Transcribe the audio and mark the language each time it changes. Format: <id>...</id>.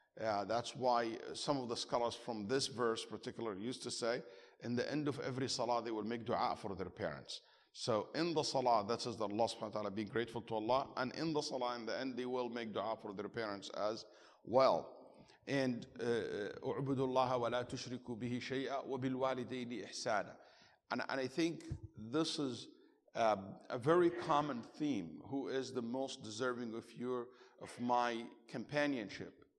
<en>That's why some of the scholars from this verse particular used to say, in the end of every salah, they will make dua for their parents. So in the salah, that says that Allah subhanahu wa ta'ala, be grateful to Allah, and in the salah, in the end, they will make dua for their parents as well.</en> <ar>And اعبدوا الله ولا تشركوا به شيئا وبالوالدين إحسانا.</ar> <en>And I think this is a very common theme. Who is the most deserving of my companionship?</en>